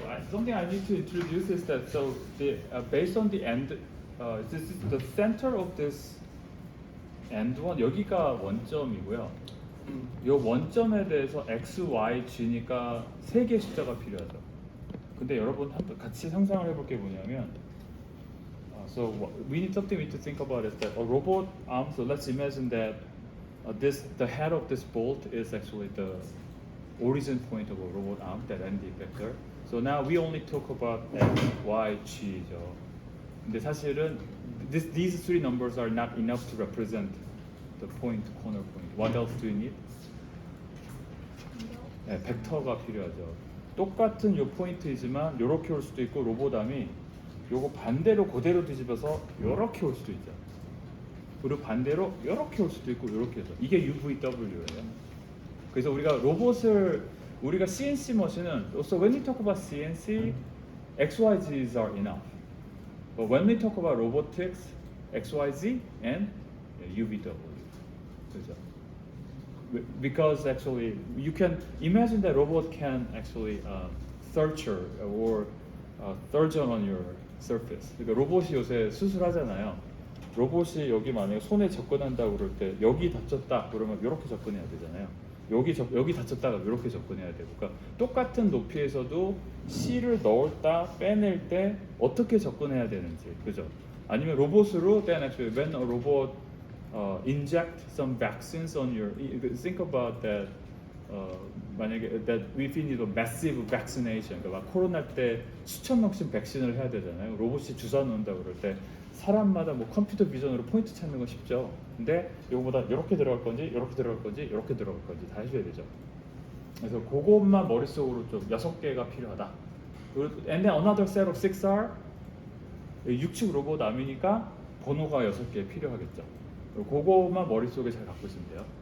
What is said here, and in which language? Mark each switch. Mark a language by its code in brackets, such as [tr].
[en] Something I need to introduce is that based on the end, this is the center of this end one. [ko] 여기가 원점이고요. 이 원점에 대해서 x, y, g니까 세 개의 숫자가 필요하죠. 근데 여러분 한번 같이 상상을 해볼 게 뭐냐면, [en] so we need to think about is that a robot arm. So let's imagine that the head of this bolt is actually the origin point of a robot arm, that ND vector. So now we only talk about X, Y, G죠. [ko] 근데 사실은 [en] these three numbers are not enough to represent the point, corner point. What else do you need? [ko] 네, 벡터가 필요하죠. 똑같은 요 포인트이지만 요렇게 올 수도 있고 로봇암이 요거 반대로 그대로 뒤집어서 요렇게 올 수도 있죠. 그리고 반대로 요렇게 올 수도 있고 요렇게 해서 이게 UVW예요. 그래서 우리가 CNC 머신은 [en] so when we talk about CNC, XYZs are enough. But when we talk about robotics, XYZ and UVW. [ko] 그죠? [en] Because actually you can imagine that robot can actually suture or surgeon on your surface. [ko] 그러니까 로봇이 요새 수술하잖아요. 로봇이 여기 만약에 손에 접근한다고 그럴 때 여기 다쳤다 그러면 이렇게 접근해야 되잖아요. 여기 다쳤다가 이렇게 접근해야 되고, 그러니까 똑같은 높이에서도 C를 넣었다 빼낼 때 어떻게 접근해야 되는지, 그죠? 아니면 로봇으로 [en] then actually when a robot inject some vaccines on your, think about that. [ko] 만약에 [en] that if you need a massive vaccination, [ko] 그러니까 막 코로나 때 수천 명씩 백신을 해야 되잖아요. 로봇이 주사 놓는다 그럴 때 사람마다 뭐 컴퓨터 비전으로 포인트 찾는 건 쉽죠. 근데 이거보다 이렇게 들어갈 건지, 이렇게 들어갈 건지, 이렇게 들어갈 건지 다 해줘야 되죠. 그래서 그것만 머릿속으로 좀 6개가 필요하다. [en] And then another set of 6 are [ko] 육축 로봇 암이니까 번호가 6개 필요하겠죠. 그것만 머릿속에 잘 갖고 있으면 돼요.